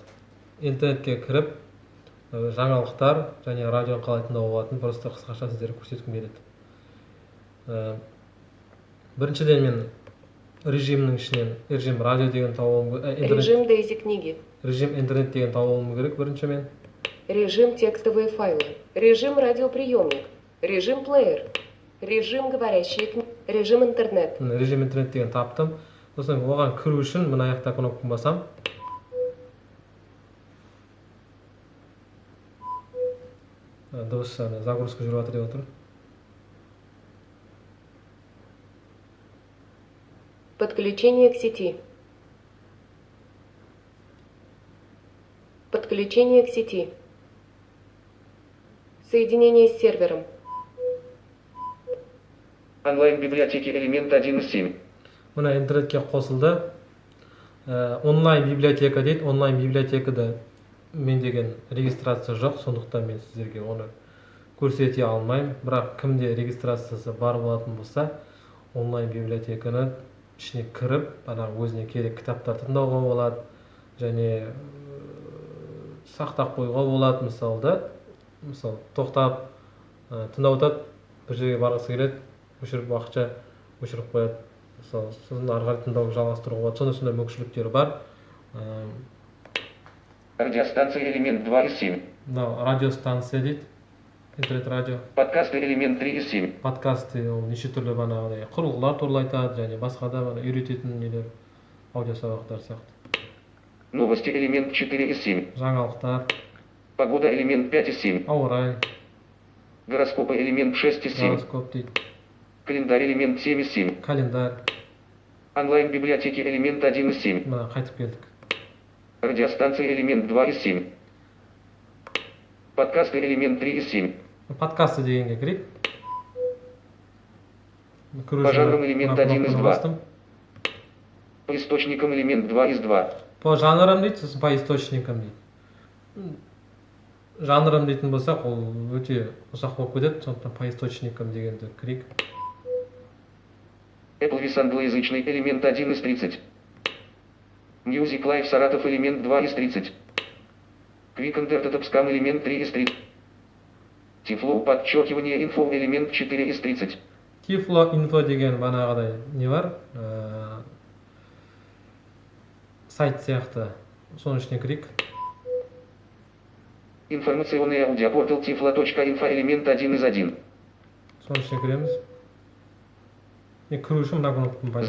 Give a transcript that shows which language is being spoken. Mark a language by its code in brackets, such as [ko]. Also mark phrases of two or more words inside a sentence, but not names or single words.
[kk] Интернетке кіріп, жаңалықтар және радио қалай тыңдауға болатынын просто қысқаша сіздерге көрсеткім келеді. Біріншіден мен режимнің ішінен режим радио деген тауып [ru] режим Дейзи книги. [kk] Режим интернет деген тауып керек бірінші мен. [ru] Режим текстовые файлы. Режим радиоприемник. Режим плеер. Режим говорящие книги. Режим интернет. [kk] Режим интернет деген таптым. Сосын оған кіру үшін мына аяқта кнопканы басам. Дыбыс загрузка жүріп жатыр деп отыр. [ru] Подключение к сети. Подключение к сети. Соединение с сервером. Онлайн-библиотеки элемент 1 из 7. [kk] Мына интернетке қосылды. Онлайн библиотека дейді. Онлайн библиотекада мен деген регистрация жоқ, сондықтан мен сіздерге оны көрсете алмаймын. Бірақ кімде регистрациясы бар болатын болса, онлайн библиотеканы ішіне кіріп, өзіне керек кітаптар тыңдауға болады, және сақтап қоюға болады. Мысалы тоқтап тыңдап отырып, бір жерге барғысы келеді, өшіріп уақытша өшіріп қояды. Мысалы сосын ары қарай тыңдауды жалғастыруға болады. Сондай мүмкіншіліктері бар. [ru] Радиостанция элемент 2 из 7. [kk] Радиостанция дейді. Интернет радио. [ru] Подкасты элемент 3 из 7. [kk] Подкасты ол неше түрлі құрылғылар туралы айтады, және басқа да үйрететін нелер, аудио сабақтар сияқты. [ru] Новости элемент 4 из 7. [kk] Жаңалықтар. [ru] Погода элемент 5 из 7. [kk] Ауа райы. [ru] Гороскопы элемент 6 из 7. [kk] Гороскоп дейді. [ru] Календарь элемент 7 из 7. [kk] Календарь. [ru] Онлайн-библиотеки элемент 1 из 7. [kk] Мына қайтып келдік. [ru] Радиостанция элемент 2 из 7. Подкасты элемент 3 из 7. [kk] Подкасты дегенге кірейік. [ru] По жанрам элемент 1 из 2. По источникам элемент 2 из 2. По жанрам [kk] дейді, сосын [ru] по источникам [kk] дейді. Жанрам дейтін болсақ, ол өте ұсақ болып кетеді, сондықтан [ru] по источникам [kk] дегенді кірейік. [ru] Applevis англоязычный элемент 1 из 30. Music Live Саратов элемент 2 из 30. Quick Entertainment Топскам элемент 3 из 30. Tiflo подчеркивание инфо элемент 4 из 30. [kk] Tiflo info деген бағанағыдай не бар? Сайт сияқты. Соның ішіне кірейік. [ru] Информационный аудиопортал tiflo.info элемент 1 из 1. [kk] Соның ішіне кіреміз. Кіру үшін мына кнопканы пайдаланамыз.